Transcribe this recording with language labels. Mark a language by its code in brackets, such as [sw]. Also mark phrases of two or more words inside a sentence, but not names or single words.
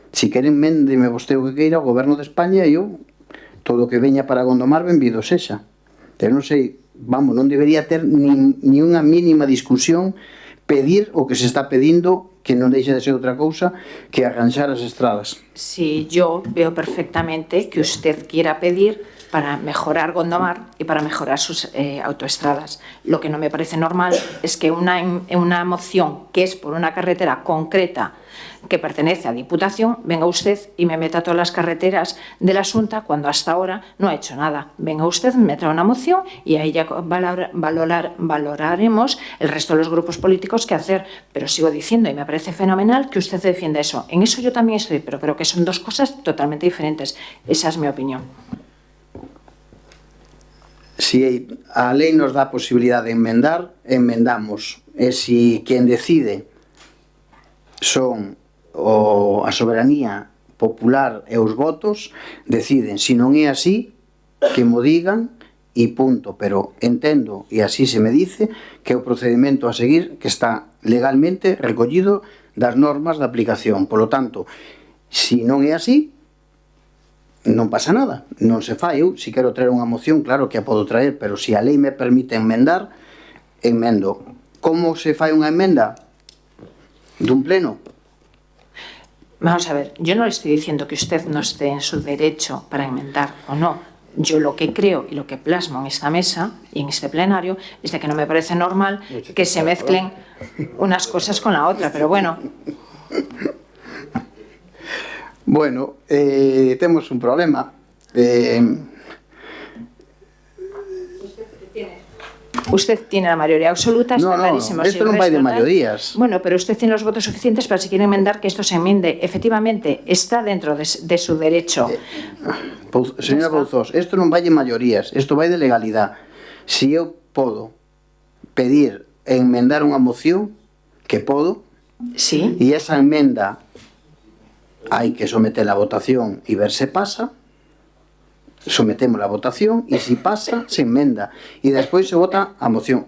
[gl] Se queren, méndeme vostede o que queira o Goberno de España e eu todo o que veña para Gondomar, benvido sexa. Eu non sei, vamos, non debería ter ni unha mínima discusión pedir o que se está pedindo, que non deixa de ser outra cousa que arranxar as estradas. [es] Sí, yo veo perfectamente que usted quiera pedir para mejorar Gondomar y para mejorar sus autoestradas. Lo que no me parece normal es que una moción que es por una carretera concreta que pertenece a Diputación, venga usted y me meta todas las carreteras de la Xunta cuando hasta ahora no ha hecho nada. Venga usted, me trae una moción y ahí ya valoraremos el resto de los grupos políticos qué hacer. Pero sigo diciendo, y me parece fenomenal que usted defienda eso. En eso yo también estoy, pero creo que son dos cosas totalmente diferentes. Esa es mi opinión. [gl] Si a lei nos dá a posibilidad de enmendar, enmendamos. E si quen decide son a soberanía popular e os votos, deciden. Si non é así, que mo digan e punto. Pero entendo, e [es] así se me dice, [gl] que o procedimento a seguir que está legalmente recollido das normas de aplicación. [es] Por lo tanto, [gl] si non é así, non pasa nada, non se fai. Eu, se quero traer unha moción, claro que a podo traer, pero se a lei me permite enmendar, enmendo. Como se fai unha emenda dun pleno? [es] Vamos a ver, yo no le estoy diciendo que usted no esté en su derecho para enmendar o no. Yo lo que creo y lo que plasmo en esta mesa y en este plenario es de que no me parece normal que se mezclen unas cosas con la otra, pero bueno. [gl] Bueno, temos un problema. [es] Usted tiene la mayoría absoluta, está clarísimo. [gl] Esto non vai de mayorías. [es] Bueno, pero usted tiene los votos suficientes para si quiere enmendar que esto se enmiende. Efectivamente, está dentro de su derecho. Señora Bouzós, [gl] isto non vai de mayorías, isto vai de legalidade. Si eu podo pedir enmendar unha moción, que podo, sí, e esa enmenda hai que sometela a votación e ver se pasa, sometemos a votación e se pasa, se enmenda e despois se vota a moción.